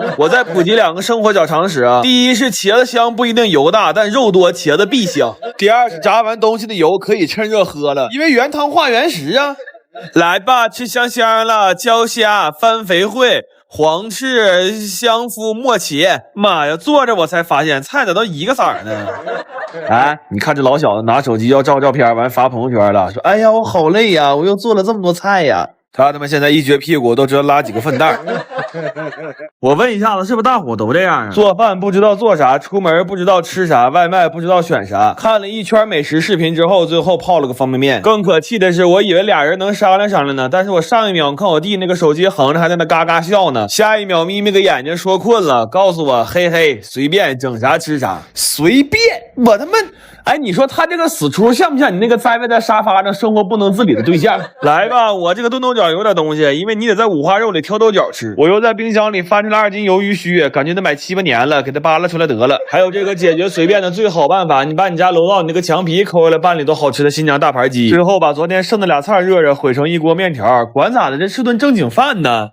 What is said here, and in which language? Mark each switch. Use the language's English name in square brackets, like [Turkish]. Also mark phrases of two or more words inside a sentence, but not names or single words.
[Chinese] 我再普及2個生活小常識啊。第一是茄子香不一定油大，但肉多茄子必香。第二是炸完東西的油可以趁熱喝了，因為原湯化原食啊。來吧，吃香香了，焦蝦、番肥燴、黃翅、香麩、墨茄。媽呀，坐着我才發現菜咋都一個色兒呢？哎，你看這老小子拿手機要照照片，完發朋友圈了，說哎呀我好累呀，我又做了這麼多菜呀。他媽現在一撅屁股都知道拉幾個糞袋。我問一下子，是不是大夥都這樣啊？做飯不知道做啥，出門不知道吃啥，外賣不知道選啥。看了一圈美食視頻之後，最後泡了個方便麵。更可氣的是，我以為倆人能商量商量呢，但是我上一秒看我弟那個手機橫着還在那嘎嘎笑呢，下一秒眯眯個眼睛說困了，告訴我嘿嘿隨便整啥吃啥，隨便。我他媽，哎，你說他這個死出像不像你那個栽在沙發上生活不能自理的對象？來吧，我這個燉豆角有點東西，因為你得在五花肉裡挑豆角吃。我又在冰箱裡翻出了2斤魷魚鬚，感覺得買7、8年了，給它扒拉出來得了。還有這個解決隨便的最好辦法，你把你家樓道你那個牆皮摳下來，拌裡頭好吃的新疆大盤雞。最後把昨天剩的倆菜熱熱，燴成一鍋麵條，管咋的，這是頓正經飯呢。